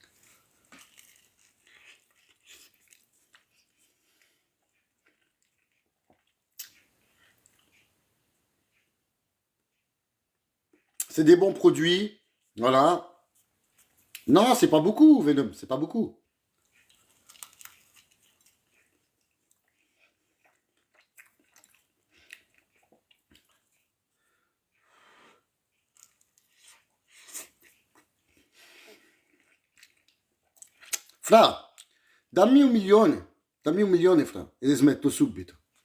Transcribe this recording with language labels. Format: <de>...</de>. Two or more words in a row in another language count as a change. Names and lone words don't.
<fr>C'est des bons produits. Voilà. Non, c'est pas beaucoup, Venom. C'est pas beaucoup.</fr> <it>Fra, dammi un milione, fra, e smetto subito.</it>